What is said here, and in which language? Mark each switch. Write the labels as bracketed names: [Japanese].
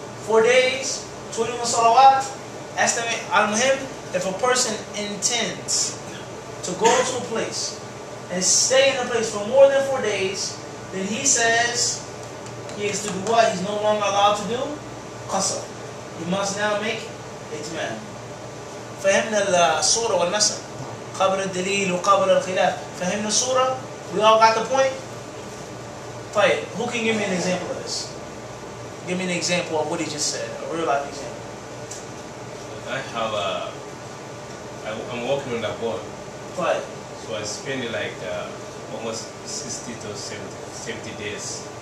[English] 4 days, 21 salawat. Estimate, al-muhim, if a person intends to go to a place and stay in a place for more than 4 days, then he says he has to do what? He's no longer allowed to do qasr. He must now make itmam. [Arabic] فهمنا الصورة والمثل قبل الدليل وقبل الخلاف. فهمنا الصورة? [English] We all got the point? طيب, who can give me an example of this? Give me an example of what he just said, a real life example. I have I'm working on that board. Right. So I spend like almost 60 to 70 days.